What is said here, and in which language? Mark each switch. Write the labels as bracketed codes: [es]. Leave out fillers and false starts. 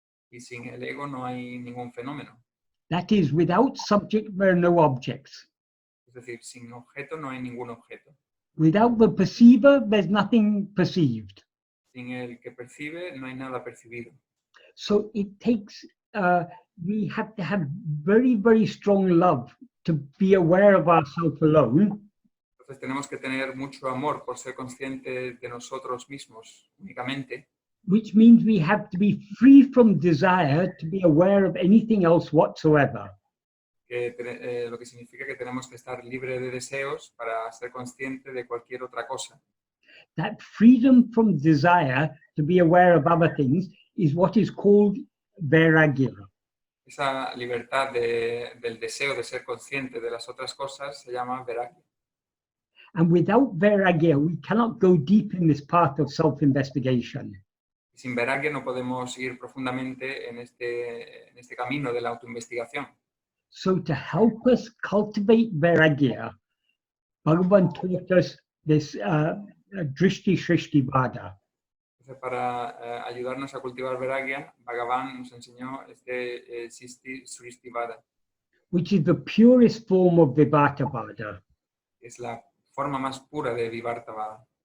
[es] Y sin el ego no hay ningún fenómeno. [en] That is, without subject, there are no objects. [es] Es decir, sin objeto no hay ningún objeto. [en] Without the perceiver, there's nothing perceived. [es] Sin el que percibe, no hay nada percibido. [en] So it takes, we have to have very, very strong love to be aware of ourselves alone. [es] Entonces tenemos que tener mucho amor por ser conscientes de nosotros mismos únicamente. [en] Which means we have to be free from desire to be aware of anything else whatsoever. [es] Lo que significa que tenemos que estar libres de deseos para ser conscientes de cualquier otra cosa. [en] That freedom from desire to be aware of other things is what is called vairagya. [es] Esa libertad del deseo de ser consciente de las otras cosas se llama vairagya. [en] And without vairagya, we cannot go deep in this path of self-investigation. [es] Sin vairagya no podemos ir profundamente en este camino de la autoinvestigación. [en] So to help us cultivate vairagya, Bhagavan taught us this drishti shrishti vāda. [es] Entonces, para ayudarnos a cultivar Vairagya, Bhagavan nos enseñó este Srishti Vāda, [en] which is the purest form of vivarta vāda. [es] que es la forma más pura de vivarta Vāda.